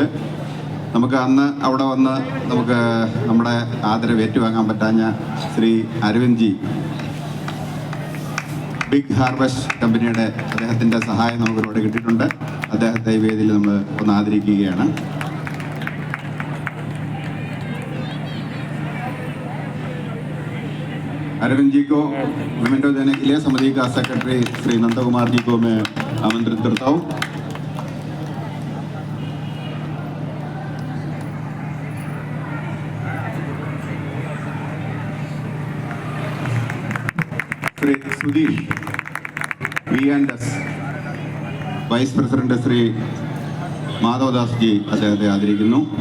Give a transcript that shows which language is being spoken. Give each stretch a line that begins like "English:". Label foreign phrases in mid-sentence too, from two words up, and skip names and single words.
Malayalam: നമുക്ക് അന്ന് അവിടെ വന്ന് നമുക്ക് നമ്മുടെ ആദരവ് ഏറ്റുവാങ്ങാൻ പറ്റാഞ്ഞ ശ്രീ അരവിന്ദ് ജി, ബിഗ് ഹാർവസ്റ്റ് കമ്പനിയുടെ അദ്ദേഹത്തിൻ്റെ സഹായം നമുക്കിവിടെ കിട്ടിയിട്ടുണ്ട്. അദ്ദേഹത്തെ ഈ വേദിയിൽ നമ്മൾ ഒന്ന് ആദരിക്കുകയാണ്.
Hindi: अरविंद जी को मोमेंटो देने के लिए समिति का सेक्रेटरी श्री नंद कुमार जी को मैं आमंत्रित करता हूँ.
Malayalam: श्री सुधीर V&S വൈസ് പ്രസിഡന്റ് ശ്രീ മാധവദാസ് ജി അദ്ദേഹത്തെ ആദരിക്കുന്നു.